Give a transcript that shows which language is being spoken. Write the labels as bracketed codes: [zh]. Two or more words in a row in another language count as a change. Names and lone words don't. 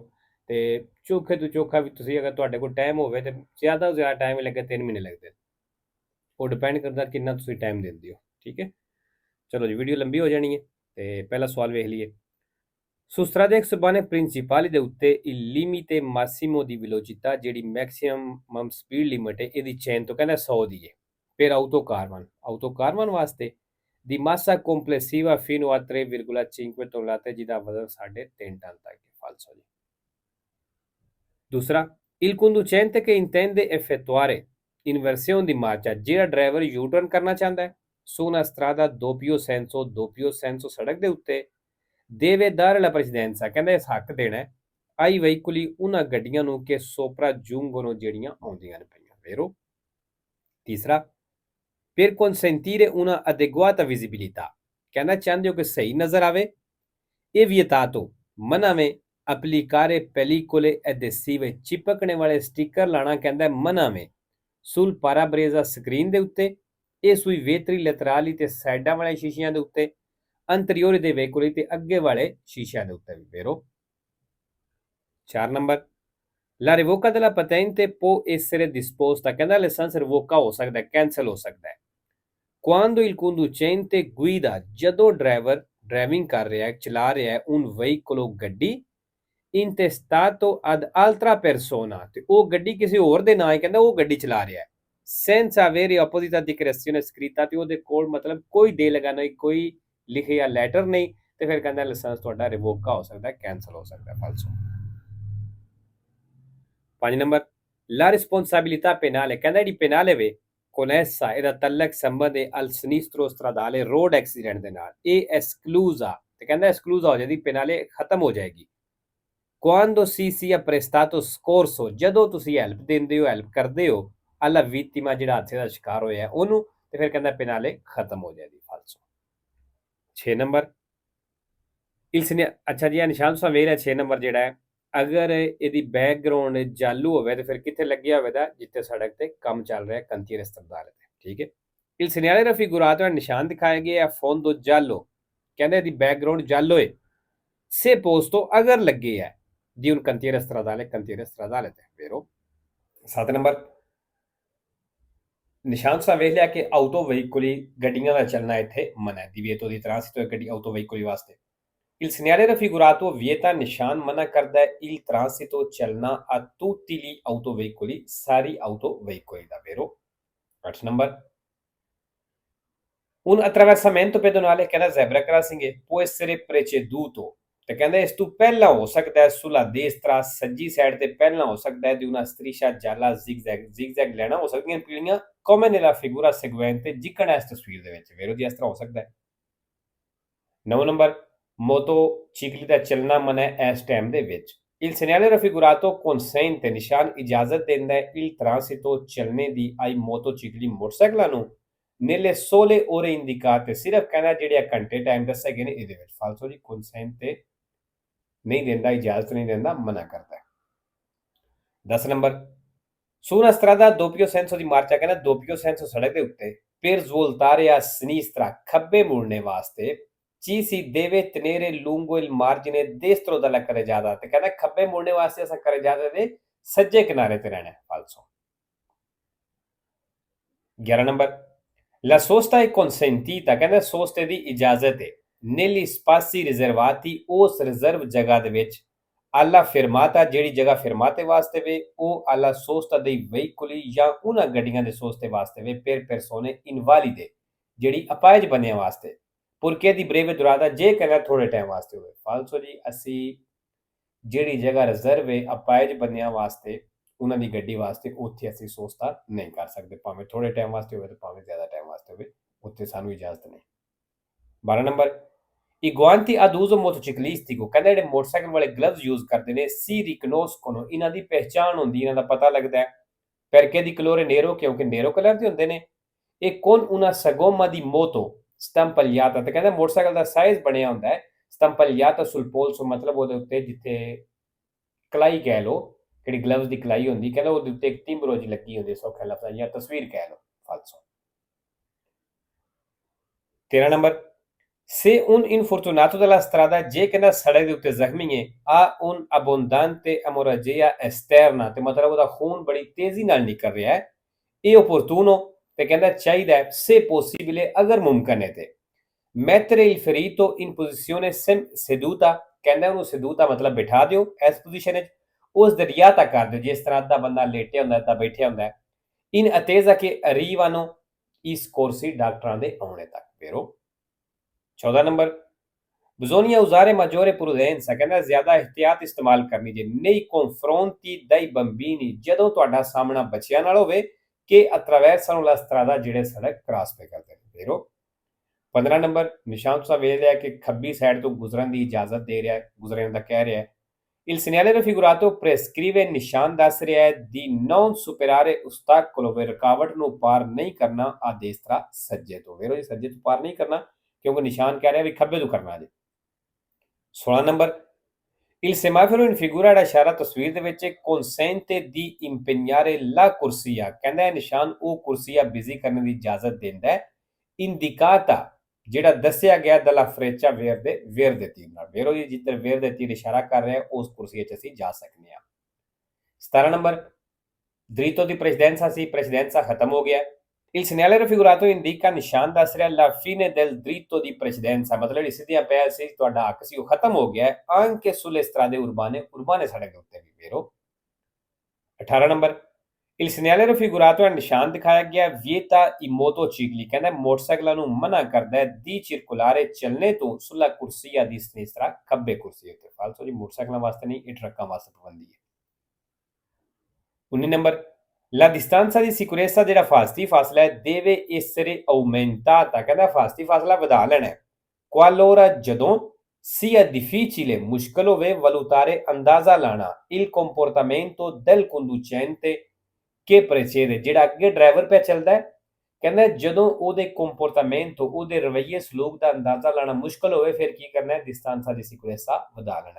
[pa] ਤੇ ਚੋਖੇ ਤੋਂ ਚੋਖਾ ਵੀ ਤੁਸੀਂ ਅਗਰ ਤੁਹਾਡੇ ਕੋਲ ਟਾਈਮ ਹੋਵੇ ਤੇ ਜ਼ਿਆਦਾ ਤੋਂ ਜ਼ਿਆਦਾ ਟਾਈਮ ਹੀ ਲੱਗੇ 3 ਮਹੀਨੇ ਲੱਗਦੇ, ਉਹ ਡਿਪੈਂਡ ਕਰਦਾ ਕਿੰਨਾ ਤੁਸੀਂ ਟਾਈਮ ਦਿੰਦੇ ਹੋ, ਠੀਕ ਹੈ। ਚਲੋ ਜੀ, ਵੀਡੀਓ ਲੰਬੀ ਹੋ ਜਾਣੀ ਹੈ ਤੇ ਪਹਿਲਾ ਸਵਾਲ ਵੇਖ ਲਈਏ। [it] Sustrade ਪ੍ਰਿੰਸੀਪali [pa] ਦੇ ਉੱਤੇ [it] il limite massimo di velocità [pa] ਜਿਹੜੀ ਮੈਕਸਿਮਮ ਸਪੀਡ ਲਿਮਿਟ ਹੈ ਇਹਦੀ ਚੇਨ ਤੋਂ ਕਹਿੰਦਾ 100 ਦੀ ਹੈ। [it] per autocarvan [pa] ਵਾਸਤੇ ਦੀ [it] massa complessiva fino a 3,5 tonnellate [pa] ਜਿਹਦਾ ਵਜ਼ਨ 3.5 ਟਨ ਤੱਕ ਹੈ। ਫਾਲਸੋ ਜੀ। ਦੂਸਰਾ, [it] il conducente che intende effettuare inversione di marcia [pa] ਜਿਹੜਾ ਡਰਾਈਵਰ ਯੂ ਟਰਨ ਕਰਨਾ ਚਾਹੁੰਦਾ ਹੈ [it] su una strada doppio senso [pa] ਸੜਕ ਦੇ ਉੱਤੇ [it] deve dare la precedenza [pa] ਕਹਿੰਦਾ ਇਸ ਹੱਕ ਦੇਣਾ ਹੈ [it] ai veicoli [pa] ਉਹਨਾਂ ਗੱਡੀਆਂ ਨੂੰ ਕਿ sopraggiungono ਜਿਹੜੀਆਂ ਆਉਂਦੀਆਂ ਨੇ ਪਈਆਂ, vero? ਤੀਸਰਾ, [it] per consentire una adeguata visibilità [pa] ਕਹਿੰਦਾ ਚਾਹੁੰਦੇ ਹੋ ਕਿ ਸਹੀ ਨਜ਼ਰ ਆਵੇ, ਇਹ vietato ਮਨਾ ਵੇ [it] applicare pellicole adhesive [pa] ਚਿਪਕਣੇ ਵਾਲੇ ਸਟicker ਲਾਣਾ ਕਹਿੰਦਾ ਮਨਾ ਵੇ [it] sul parabrezza [pa] ਸਕਰੀਨ ਦੇ ਉੱਤੇ [it] e sui vetri laterali [pa] ਤੇ ਸਾਈਡਾਂ ਵਾਲੇ ਸ਼ੀਸ਼ਿਆਂ ਦੇ ਉੱਤੇ [it] anteriori dei veicoli [pa] ਤੇ ਅੱਗੇ ਵਾਲੇ ਸ਼ੀਸ਼ਿਆਂ ਦੇ ਉੱਤੇ ਵੀ, vero? 4 ਨੰਬਰ, [it] la revoca della patente può essere disposta [pa] ਕਹਿੰਦਾ ਲਾਇਸੈਂਸ ਰਿਵੋਕਾ ਹੋ ਸਕਦਾ ਹੈ, ਕੈਂਸਲ ਹੋ ਸਕਦਾ ਹੈ quando [it] il conducente guida [pa] ਜਦੋਂ ਡਰਾਈਵਰ ਡਰਾਈਵਿੰਗ ਕਰ ਰਿਹਾ ਹੈ, ਚਲਾ ਰਿਹਾ ਹੈ [it] un veicolo [pa] ਗੱਡੀ [it] intestato ad altra persona [pa] ਤੇ ਉਹ ਗੱਡੀ ਕਿਸੇ ਹੋਰ ਦੇ ਨਾਂ ਹੈ, ਕਹਿੰਦਾ ਉਹ ਗੱਡੀ ਚਲਾ ਰਿਹਾ ਹੈ [it] senza avere apposita dichiarazione scritta [pa] ਤੇ ਉਹਦੇ ਕੋਲ ਮਤਲਬ ਕੋਈ ਦੇ ਲਗਾ ਨਹੀਂ, ਕੋਈ ਲਿਖਿਆ ਲੈਟਰ ਨਹੀਂ, ਤੇ ਫਿਰ ਕਹਿੰਦਾ ਲਾਇਸੈਂਸ ਤੁਹਾਡਾ ਰਿਵੋਕਾ ਹੋ ਸਕਦਾ ਹੈ, ਕੈਂਸਲ ਹੋ ਸਕਦਾ ਹੈ। ਫਾਲਸੋ। 5 ਨੰਬਰ, [it] la responsabilità penale [pa] ਕਹਿੰਦਾ ਜਿਹੜੀ penale ਵੇ [it] con essa [pa] ਇਹਦਾ ਤਲਕ ਸੰਬੰਧ ਹੈ [it] al sinistro stradale [en] road accident [pa] ਦੇ ਨਾਲ, ਇਹ esclusa ਤੇ ਕਹਿੰਦਾ ਐਕਸਕਲੂਜ਼ਾ ਹੋ ਜਾਂਦੀ, penale ਖਤਮ ਹੋ ਜਾਏਗੀ [it] quando si sia prestato soccorso [pa] ਜਦੋਂ ਤੁਸੀਂ ਹੈਲਪ ਦਿੰਦੇ ਹੋ, ਹੈਲਪ ਕਰਦੇ ਹੋ [it] alla vittima [pa] ਜਿਹੜਾ ਹਾਦਸੇ ਦਾ ਸ਼ਿਕਾਰ ਹੋਇਆ ਹੈ ਉਹਨੂੰ, ਤੇ ਫਿਰ ਕਹਿੰਦਾ penale ਖਤਮ ਹੋ ਜਾਏਗੀ। ਫਾਲਸੋ। 6 ਨੰਬਰ, ਅੱਛਾ ਜੀ, ਨਿਸ਼ਾਨ ਤੁਸੀਂ ਵੇਖ ਲਿਆ 6 ਨੰਬਰ ਜਿਹੜਾ ਹੈ, ਅਗਰ ਇਹਦੀ ਬੈਕਗਰਾਉਂਡ ਜਾਲੂ ਹੋਵੇ ਤੇ ਫਿਰ ਕਿੱਥੇ ਲੱਗਿਆ ਹੋਵੇਗਾ, ਜਿੱਥੇ ਸੜਕ ਤੇ ਕੰਮ ਚੱਲ ਰਿਹਾ ਕੰਤੀਰ ਹਸਪਤਾਲ ਤੇ, ਠੀਕ ਹੈ। [it] il segnale raffigurato [pa] ਨਿਸ਼ਾਨ ਦਿਖਾਇਆ ਗਿਆ ਹੈ [it] fondo giallo [pa] ਕਹਿੰਦੇ ਇਹਦੀ ਬੈਕਗਰਾਉਂਡ ਜਾਲੋ ਹੈ [it] se posto [pa] ਅਗਰ ਲੱਗੇ ਹੈ [it] di un cantiere stradale [pa] ਤੇ, vero? 7 ਨੰਬਰ, ਨਿਸ਼ਾਨ ਤੁਸੀਂ ਵੇਖ ਲਿਆ ਕਿ ਆਟੋ ਵਹੀਕਲੀ ਗੱਡੀਆਂ ਦਾ ਚੱਲਣਾ ਇੱਥੇ ਮਨਾ ਹੈ, [it] divieto di transito [pa] ਗੱਡੀ ਆਟੋ ਵਹੀਕਲੀ ਵਾਸਤੇ। [it] il segnale raffigurato vieta [pa] ਨਿਸ਼ਾਨ ਮਨਾ ਕਰਦਾ ਹੈ [it] il transito ਚੱਲਣਾ a tutti gli autoveicoli [pa] ਸਾਰੀ ਆਟੋ ਵਹੀਕਲੀ ਦਾ, [it] vero? [pa] 8 ਨੰਬਰ, [it] un attraversamento pedonale [pa] ਕਹਿੰਦਾ [en] zebra crossing [it] può essere preceduto [pa] ਤੇ ਕਹਿੰਦਾ ਇਸ ਤੋਂ ਪਹਿਲਾਂ ਹੋ ਸਕਦਾ ਹੈ [it] sulla destra [pa] ਸੱਜੀ ਸਾਈਡ ਤੇ ਪਹਿਲਾਂ ਹੋ ਸਕਦਾ ਹੈ [it] di una striscia gialla zigzag [pa] ਲੈਣਾ ਹੋ ਸਕਦੀਆਂ ਪੀਲੀਆਂ [it] come nella figura seguente [pa] ਜਿਕਣ ਇਸ ਤਸਵੀਰ ਦੇ ਵਿੱਚ, vero? ਜੀ ਇਸ ਤਰ੍ਹਾਂ ਹੋ ਸਕਦਾ ਹੈ। 9 ਨੰਬਰ ਮੋਟੋਚਿਕਲੀ ਦਾ ਚੱਲਣਾ ਮਨਾ ਹੈ ਇਸ ਟਾਈਮ ਦੇ ਵਿੱਚ। [it] Il segnale raffigurato consente [pa] ਨਿਸ਼ਾਨ ਇਜਾਜ਼ਤ ਦਿੰਦਾ ਹੈ [it] il transito [pa] ਚੱਲਣੇ ਦੀ [it] ai motocicli [pa] ਮੋਟਰਸਾਈਕਲਾਂ ਨੂੰ [it] nelle sole ore indicate [pa] ਸਿਰਫ ਕਹਿੰਦਾ ਜਿਹੜੇ ਘੰਟੇ ਟਾਈਮ ਦੱਸੇ ਗਏ ਨੇ ਇਹਦੇ ਵਿੱਚ। ਫਾਲਸੋ ਜੀ consente ਨਹੀਂ ਦਿੰਦਾ, ਇਜਾਜ਼ਤ ਨਹੀਂ ਦਿੰਦਾ, ਮਨਾ ਕਰਦਾ ਹੈ। 10 ਨੰਬਰ [it] su una strada a doppio senso di marcia [pa] ਕਹਿੰਦਾ [it] doppio senso [pa] ਸੜਕ ਦੇ ਉੱਤੇ [it] per svoltare a sinistra [pa] ਖੱਬੇ ਮੁੜਨੇ ਵਾਸਤੇ [it] ci si deve tenere lungo il margine destro della carreggiata [pa] ਤੇ ਕਹਿੰਦਾ ਖੱਬੇ ਮੁੜਨੇ ਵਾਸਤੇ ਅਸਾਂ carreggiata ਦੇ ਸੱਜੇ ਕਿਨਾਰੇ ਤੇ ਰਹਿਣਾ ਹੈ। ਫਾਲਸੋ। 11 ਨੰਬਰ [it] la sosta è consentita [pa] ਕਹਿੰਦਾ ਸੋਸਤੇ ਦੀ ਇਜਾਜ਼ਤ ਹੈ [it] negli spazi riservati [pa] ਉਸ ਰਿਜ਼ਰਵ ਜਗ੍ਹਾ ਦੇ ਵਿੱਚ [it] alla fermata [pa] ਜਿਹੜੀ ਜਗ੍ਹਾ fermate ਵਾਸਤੇ ਵੇ ਉਹ [it] alla sosta dei veicoli [pa] ਜਾਂ ਉਹਨਾਂ ਗੱਡੀਆਂ ਦੇ ਸੋਸਤੇ ਵਾਸਤੇ ਵੇ [it] per persone invalide [pa] ਜਿਹੜੀ ਅਪਾਹਜ ਬੰਦਿਆਂ ਵਾਸਤੇ ਪੁਰਕੇ ਦੀ ਬ੍ਰੇਵ ਦੁਰਾਦਾ ਜੇ ਕਹਿੰਦਾ ਥੋੜੇ ਟਾਈਮ ਵਾਸਤੇ ਹੋਵੇ। ਫਾਲਸੋ ਜੀ ਅਸੀਂ ਜਿਹੜੀ ਜਗ੍ਹਾ ਰਿਜ਼ਰਵ ਹੈ ਅਪਾਹਜ ਬੰਦਿਆਂ ਵਾਸਤੇ ਉਹਨਾਂ ਦੀ ਗੱਡੀ ਵਾਸਤੇ ਉੱਥੇ ਅਸੀਂ ਸੋਸਤਾ ਨਹੀਂ ਕਰ ਸਕਦੇ, ਭਾਵੇਂ ਥੋੜੇ ਟਾਈਮ ਵਾਸਤੇ ਹੋਵੇ ਤੇ ਭਾਵੇਂ ਜ਼ਿਆਦਾ ਟਾਈਮ ਵਾਸਤੇ ਹੋਵੇ, ਉੱਥੇ ਸਾਨੂੰ ਇਜਾਜ਼ਤ ਨਹੀਂ। 12 ਨੰਬਰ [it] I guanti ad uso motociclistico [pa] ਕਹਿੰਦਾ ਜਿਹੜੇ ਮੋਟਰਸਾਈਕਲ ਵਾਲੇ ਗਲਵਜ਼ ਯੂਜ਼ ਕਰਦੇ ਨੇ [it] si riconoscono [pa] ਇਹਨਾਂ ਦੀ ਪਹਿਚਾਣ ਹੁੰਦੀ, ਇਹਨਾਂ ਦਾ ਪਤਾ ਲੱਗਦਾ ਹੈ [it] perché di colore nero [pa] ਕਿਉਂਕਿ ਨੇਰੋ ਕਲਰ ਦੇ ਹੁੰਦੇ ਨੇ। ਇਹ [it] con una sagoma di moto stampagliata [pa] ਤੇ ਕਹਿੰਦਾ ਮੋਟਰਸਾਈਕਲ ਦਾ ਸਾਈਜ਼ ਬਣਿਆ ਹੁੰਦਾ ਹੈ [it] stampagliata sul polso [pa] ਮਤਲਬ ਉਹਦੇ ਉੱਤੇ ਜਿੱਥੇ ਕਲਾਈ ਕਹਿ ਲਓ, ਜਿਹੜੀ ਗਲਵਜ਼ ਦੀ ਕਲਾਈ ਹੁੰਦੀ ਕਹਿੰਦਾ ਉਹਦੇ ਉੱਤੇ ਇੱਕ ਟਿੰਬਰੋ ਜਿਹੀ ਲੱਗੀ ਹੁੰਦੀ, ਸੌਖਾ ਲਫ਼ਜ਼ ਜਾਂ ਤਸਵੀਰ ਕਹਿ ਲਓ। ਫਾਲਸੋ। 13 ਨੰਬਰ [it] se un infortunato della strada [pa] ਜੇ ਕਹਿੰਦਾ ਸੜਕ ਦੇ ਉੱਤੇ ਜ਼ਖਮੀ ਹੈ [it] ha un abbondante emorragia esterna [pa] ਤੇ ਮਤਲਬ ਉਹਦਾ ਖੂਨ ਬੜੀ ਤੇਜ਼ੀ ਨਾਲ ਨਿਕਲ ਰਿਹਾ ਹੈ ਇਹ opportuno ਤੇ ਕਹਿੰਦਾ ਚਾਹੀਦਾ ਹੈ [it] se possibile [pa] ਅਗਰ ਮੁਮਕਨ ਹੈ ਤੇ [it] mettere il ferito in posizione seduta [pa] ਕਹਿੰਦਾ ਉਹਨੂੰ seduta ਮਤਲਬ ਬਿਠਾ ਦਿਓ ਇਸ ਪੋਜੀਸ਼ਨ ਵਿੱਚ ਉਸ ਦੇ ਰਿਆਤਾ ਕਰ ਦਿਓ ਜਿਸ ਤਰ੍ਹਾਂ ਦਾ ਬੰਦਾ ਲੇਟਿਆ ਹੁੰਦਾ ਤਾਂ ਬੈਠਿਆ ਹੁੰਦਾ [it] in attesa che arrivano i soccorsi [pa] ਡਾਕਟਰਾਂ ਦੇ ਆਉਣੇ ਤੱਕ। ਫੇਰੋ 14 ਨੰਬਰ [it] bisogna usare maggiore prudenza [pa] ਕਹਿੰਦਾ ਜ਼ਿਆਦਾ ਇhtiyat ਇਸਤੇਮਾਲ ਕਰਨੀ ਜੇ [it] nei confronti dei bambini [pa] ਜਦੋਂ ਤੁਹਾਡਾ ਸਾਹਮਣਾ ਬੱਚਿਆਂ ਨਾਲ ਹੋਵੇ ਕਿ [it] attraversano la strada [pa] ਜਿਹੜੇ ਸੜਕ ਕ੍ਰਾਸ ਪੇ ਕਰਦੇ ਨੇ। ਫੇਰੋ 15 ਨੰਬਰ ਨਿਸ਼ਾਨ ਤੁਸੀਂ ਵੇਖ ਲਿਆ ਕਿ ਖੱਬੀ ਸਾਈਡ ਤੋਂ ਗੁਜ਼ਰਨ ਦੀ ਇਜਾਜ਼ਤ ਦੇ ਰਿਹਾ ਹੈ, ਗੁਜ਼ਰਨ ਦਾ ਕਹਿ ਰਿਹਾ ਹੈ। [it] il segnale raffigurato prescrive [pa] ਨਿਸ਼ਾਨ ਦੱਸ ਰਿਹਾ ਹੈ [it] di non superare ostacolo [pa] ਵੇ ਰੁਕਾਵਟ ਨੂੰ ਪਾਰ ਨਹੀਂ ਕਰਨਾ [it] a destra [pa] ਸੱਜੇ ਤੋਂ। ਵੇਰੋ ਜੀ ਸੱਜੇ ਤੋਂ ਪਾਰ ਨਹੀਂ ਕਰਨਾ ਕਿਉਂਕਿ ਨਿਸ਼ਾਨ ਕਹਿ ਰਿਹਾ ਵੀ ਖੱਬੇ ਤੋਂ ਕਰਨਾ ਜੀ। 16 ਨੰਬਰ [it] il semaforo in figura [pa] ਦਾ ਇਸ਼ਾਰਾ ਤਸਵੀਰ ਦੇ ਵਿੱਚ [it] consente di impegnare la corsia [pa] ਕਹਿੰਦਾ ਹੈ ਨਿਸ਼ਾਨ ਉਹ ਕੁਰਸੀਆ ਬਿਜ਼ੀ ਕਰਨ ਦੀ ਇਜਾਜ਼ਤ ਦਿੰਦਾ ਹੈ indicata ਜਿਹੜਾ ਦੱਸਿਆ ਗਿਆ [it] dalla freccia verde [pa] ਦੇ ਤੀਰ ਨਾਲ। ਵੇਰੋ ਜੀ ਜਿੱਧਰ ਵੇਰ ਦੇ ਤੀਰ ਇਸ਼ਾਰਾ ਕਰ ਰਿਹਾ ਉਸ ਕੁਰਸੀ 'ਚ ਅਸੀਂ ਜਾ ਸਕਦੇ ਹਾਂ। 17 ਨੰਬਰ [it] dritto di precedenza [pa] ਸੀ, precedenza ਖਤਮ ਹੋ ਗਿਆ। [it] il segnale raffigurato indica [pa] ਨਿਸ਼ਾਨ ਦੱਸ ਰਿਹਾ [it] la fine del dritto di precedenza [pa] ਮਤਲਬ ਜਿਹੜੀ ਸਿੱਧੀਆਂ ਪੈਰ ਸੀ ਤੁਹਾਡਾ ਹੱਕ ਸੀ ਉਹ ਖਤਮ ਹੋ ਗਿਆ [it] anche sulle strade urbane [pa] ਸੜਕ ਦੇ ਉੱਤੇ ਵੀ। ਵੇਰੋ 18 ਨੰਬਰ [it] il segnale raffigurato [pa] ਹੈ ਨਿਸ਼ਾਨ ਦਿਖਾਇਆ ਗਿਆ [it] vieta i motocicli [pa] ਕਹਿੰਦਾ ਮੋਟਰਸਾਈਕਲਾਂ ਨੂੰ ਮਨਾ ਕਰਦਾ ਹੈ [it] di circolare [pa] ਚੱਲਣੇ ਤੋਂ [it] sulla corsia di sinistra [pa] ਖੱਬੇ ਕੁਰਸੀ ਉੱਤੇ। ਫਾਲਸੋ ਜੀ ਮੋਟਰਸਾਈਕਲਾਂ ਵਾਸਤੇ ਨਹੀਂ, ਇਹ ਟਰੱਕਾਂ ਵਾਸਤੇ ਪਾਬੰਦੀ ਹੈ। 19 ਨੰਬਰ [it] la distanza di sicurezza [pa] ਜਿਹੜਾ ਫਾਸਤੀ ਫਾਸਲਾ ਹੈ [it] deve essere aumentata [pa] ਕਹਿੰਦਾ ਫਾਸਤੀ ਫਾਸਲਾ ਵਧਾ ਲੈਣਾ ਹੈ qualora ਜਦੋਂ [it] sia difficile [pa] ਮੁਸ਼ਕਲ ਹੋਵੇ valutare ਅੰਦਾਜ਼ਾ ਲਾਣਾ [it] il comportamento del conducente che precede [pa] ਜਿਹੜਾ ਅੱਗੇ ਡਰਾਈਵਰ ਪਿਆ ਚੱਲਦਾ ਹੈ ਕਹਿੰਦਾ ਜਦੋਂ ਉਹਦੇ ਕੰਪੋਰਟਾਮੈਂਟੋ ਉਹਦੇ ਰਵੱਈਏ ਸਲੂਕ ਦਾ ਅੰਦਾਜ਼ਾ ਲਾਣਾ ਮੁਸ਼ਕਲ ਹੋਵੇ ਫਿਰ ਕੀ ਕਰਨਾ ਹੈ [it] distanza di sicurezza [pa] ਵਧਾ ਲੈਣਾ।